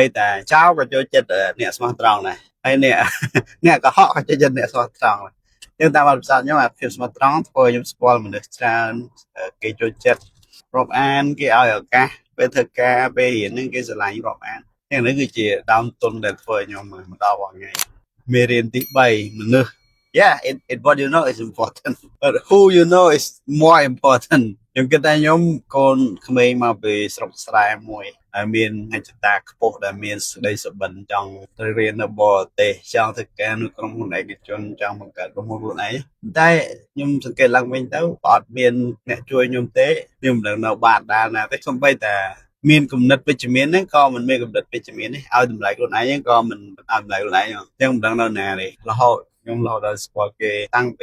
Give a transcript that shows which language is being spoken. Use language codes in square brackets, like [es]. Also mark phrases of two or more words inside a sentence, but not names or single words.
[km] តែចៅក៏ចូលចិត្តអ្នកស្មោះត្រង់ដែរហើយអ្នកកុហកក៏ចូលចិត្តអ្នកស្មោះត្រង់ដែរតាមបទពិសោធន៍ខ្ញុំអាភាពស្មោះត្រង់ធ្វើឲ្យខ្ញុំស្គាល់មនុស្សច្រើនគេចូលចិត្តរាប់អានគេឲ្យឱកាសពេលធ្វើការពេលរៀនហ្នឹងគេស្រឡាញ់រាប់អានយ៉ាងនេះគឺជាដើមទុនដែលធ្វើឲ្យខ្ញុំមកដល់រាល់ថ្ងៃមេរៀនទី3មនុស្ស [en] Yeah, what you know is important, but who you know is more important. [km] ខ្ញុំគិតថាខ្ញុំកូនក្មេងមកពីស្រុកស្រែមួយហើយមានហេតុតាខ្ពស់ដែលមានស្ដីសុបិនចង់ទៅរៀននៅបរទេសចង់ធ្វើការនៅក្រុមហ៊ុនឯកជនចង់បង្កើតក្រុមហ៊ុនខ្លួនឯងតែខ្ញុំសង្កេតឡើងវិញទៅអត់មានអ្នកជួយខ្ញុំទេខ្ញុំមិនដឹងនៅបាតដានណាទេសូម្បីតែមានគំនិតវិជ្ជមានហ្នឹងក៏មិនមានគំនិតវិជ្ជមានទេឲ្យតម្លៃខ្លួនឯងហ្នឹងក៏មិនឲ្យតម្លៃខ្លួនឯងចឹងមិនដឹងនៅណាទេរហូតខ្ញុំរហូតដល់ស្គាល់គេតាំង